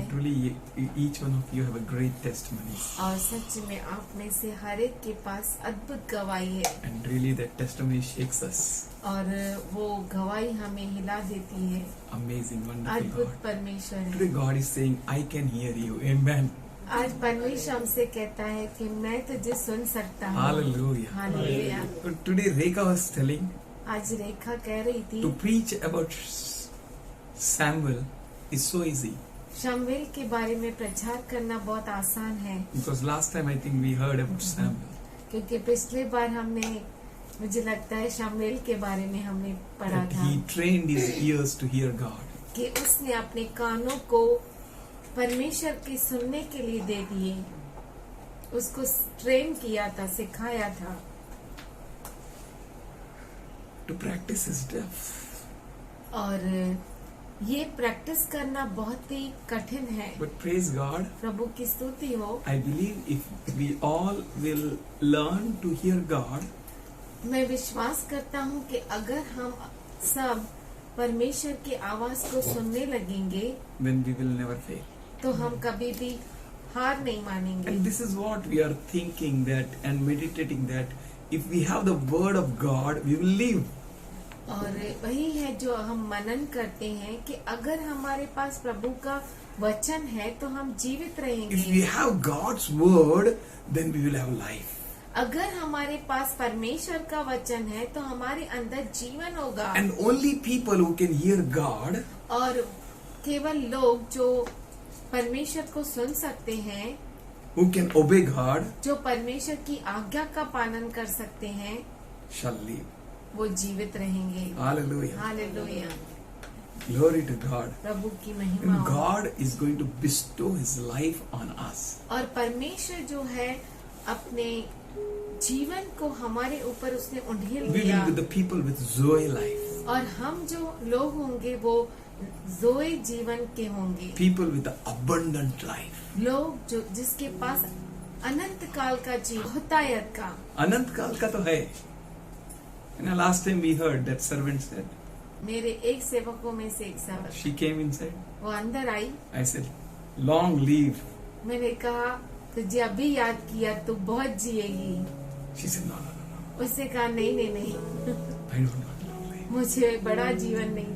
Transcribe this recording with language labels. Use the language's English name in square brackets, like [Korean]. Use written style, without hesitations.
[English] And truly, each one of you have a great testimony. [Hindi] और सच में आप में से हर एक के पास अद्भुत गवाही है [English] And really, that testimony shakes us. [Hindi] और वो गवाही हमें हिला देती है। [English] Amazing, wonderful [Hindi] अद्भुत [English] God. [Hindi] परमेश्वर [English] Today, [Hindi] है। [English] God is saying, I can hear you. Amen. [Hindi] आज परमेश्वर हमसे कहता है कि मैं तुझे सुन सकता हूँ। [English] Hallelujah. [Hindi] Hallelujah. [English] Today, Rekha was telling [Hindi] आज रेखा कह रही थी [English] to preach about Samuel is so easy. [Hindi] शमूएल के बारे में प्रचार करना बहुत आसान है, [English] Because last time I think we heard about Samuel. [Hindi] क्योंकि पिछले बार हमने, मुझे लगता है शमूएल के बारे में हमने पढ़ा [English] That [Hindi] था [English] he trained his ears to hear God. [Hindi] कि उसने अपने कानों को परमेश्वर की सुनने के लिए दे दिए, उसको ट्रेन किया था, सिखाया था। [English] To practice his deaf. [Hindi] और ये प्रैक्टिस करना बहुत ही कठिन है। [English] But praise God, [Hindi] प्रभु की स्तुति हो। [English] I believe if we all will learn to hear God, [Hindi] मैं विश्वास करता हूँ कि अगर हम सब परमेश्वर की आवाज को सुनने लगेंगे [English] then we will never fail. [Hindi] तो हम कभी भी हार नहीं मानेंगे। [English] And this is what we are thinking that and meditating that if we have the word of God, we will live. [Hindi] और वही है जो हम मनन करते हैं कि अगर हमारे पास प्रभु का वचन है तो हम जीवित [English] If we [Hindi] रहेंगे। [English] have God's word, then we will have life. [Hindi] अगर हमारे पास परमेश्वर का वचन है तो हमारे अंदर जीवन होगा। [English] And only people who can hear God [Hindi] और केवल लोग जो परमेश्वर को सुन सकते हैं, [English] who can obey God [Hindi] जो परमेश्वर की आज्ञा का पालन कर सकते हैं, [English] shall live. [Hindi] वो जीवित रहेंगे। [English] Hallelujah. [Hindi] Hallelujah. [English] Glory to God. [Hindi] प्रभु की महिमा [English] And [Hindi] हो। [English] God is going to bestow His life on us. [Hindi] और परमेश्वर जो है अपने जीवन को हमारे ऊपर उसने उंडेल [English] We [Hindi] दिया, [English] will be the people with Zoe life. [Hindi] और हम जो लोग होंगे वो जोए जीवन के होंगे, [English] People with the abundant life. [Hindi] लोग जो जिसके पास अनंत काल का जीवन, बहुतायत का। अनंत काल का तो है. [English] Last time we heard that servant said, [Hindi] मेरे एक सेवकों में से एक सेवक, [English] she came inside. [Hindi] वो अंदर आई, [English] I said, long live. [Hindi] मैंने कहा तुझे अभी याद किया, तू बहुत जिएगी। [English] She said, no. [Hindi] उससे कहा नहीं नहीं नहीं, [English] I don't want long life. [Hindi] मुझे बड़ा जीवन नहीं